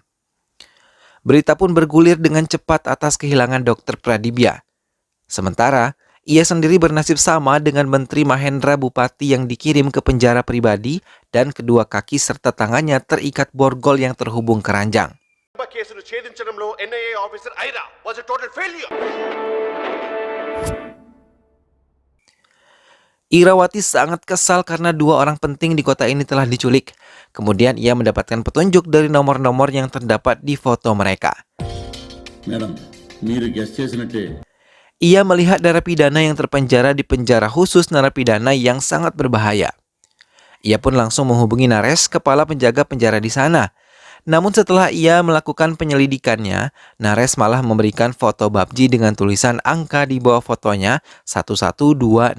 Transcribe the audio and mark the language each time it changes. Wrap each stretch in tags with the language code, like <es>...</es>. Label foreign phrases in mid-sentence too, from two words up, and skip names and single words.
<id>Berita pun bergulir dengan cepat atas kehilangan Dr. Pradipya. Sementara, ia sendiri bernasib sama dengan Menteri Mahendra Bupati yang dikirim ke penjara pribadi dan kedua kaki serta tangannya terikat borgol yang terhubung keranjang.</id> <te>కేసును ఛేదించడంలో</te> <en>NIA officer Ira was a total failure.</en> <id>Irawati sangat kesal karena dua orang penting di kota ini telah diculik. Kemudian ia mendapatkan petunjuk dari nomor-nomor yang terdapat di foto mereka.</id> <te>మేడం మీరు గెస్ చేసినట్టే</te> <id>Ia melihat narapidana yang terpenjara di penjara khusus narapidana yang sangat berbahaya. Ia pun langsung menghubungi Nares, kepala penjaga penjara di sana. Namun setelah ia melakukan penyelidikannya, Nares malah memberikan foto Babji dengan tulisan angka di bawah fotonya 11269.</id>